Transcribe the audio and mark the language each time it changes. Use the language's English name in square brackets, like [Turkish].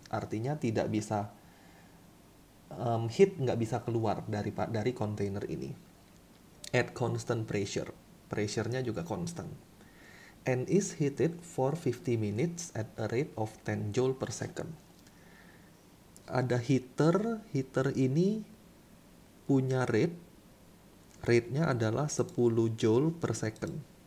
[Indonesian] Artinya tidak bisa heat nggak bisa keluar dari kontainer ini. [English] At constant pressure. [Indonesian] Pressure-nya juga [English] constant. And is heated for 50 minutes at a rate of 10 joule per second. [Indonesian] Ada heater ini punya rate-nya adalah 10 joule per second.